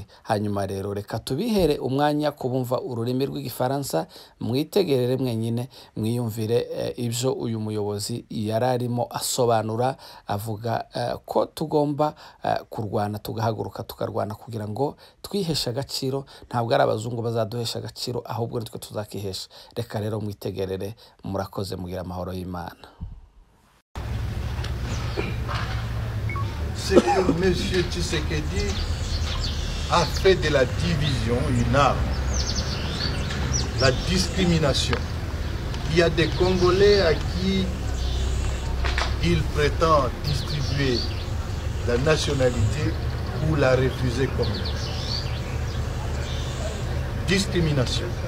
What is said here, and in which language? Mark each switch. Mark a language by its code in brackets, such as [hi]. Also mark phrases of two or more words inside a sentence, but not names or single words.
[rw] Hanyuma rero reka tubihere umwanya kubumva ururimi rw'igifaransa, mwitegerere mwenyine mwiyumvire ibyo uyu muyobozi yararimo asobanura. Avuga ko tugomba kurwana, tugahaguruka tukarwana kugira ngo twiheshe agaciro. Ntabwo ari abazungu bazaduhesha agaciro, ahubwo nitwe tuzakihesha. Reka rero mwitegerere, murakoze, mugira amahoro y'Imana. [fr] Ce que M. Tshisekedi a fait de la division une arme, la discrimination. Il y a des Congolais à qui il prétend distribuer la nationalité ou la refuser comme discrimination.